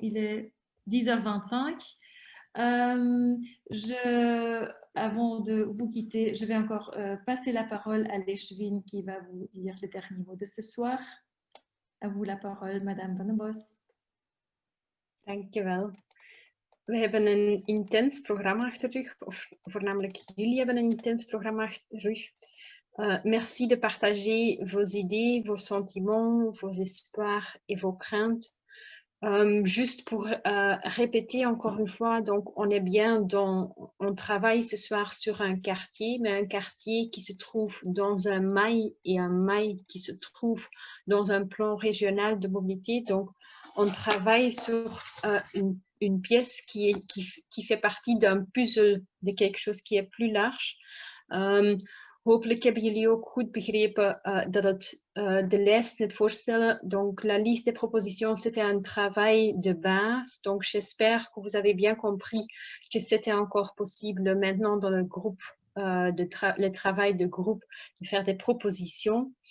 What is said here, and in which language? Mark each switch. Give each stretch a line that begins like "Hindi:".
French: Il est 10h25. Avant de vous quitter, je vais encore passer la parole à Leschwin qui va vous dire le dernier mot de ce soir. À vous la parole, Madame Van den Bos.
Dutch: Dankjewel. We hebben een intens programma achter de rug, of voornamelijk jullie hebben een intens programma achter de rug.
French: Merci de partager vos idées, vos sentiments, vos espoirs et vos craintes. Juste pour répéter encore une fois, donc on est bien on travaille ce soir sur un quartier, mais un quartier qui se trouve dans un mail et un mail qui se trouve dans un plan régional de mobilité. Donc on travaille sur une pièce qui fait partie d'un puzzle de quelque chose qui est plus large.
Dutch: Hopelijk hebben jullie ook goed begrepen dat het de lijst net voorstellen.
French: Donc, la liste des propositions, c'était un travail de base. Donc, j'espère que vous avez bien compris que c'était encore possible maintenant dans le groupe, le travail de groupe, de faire des propositions.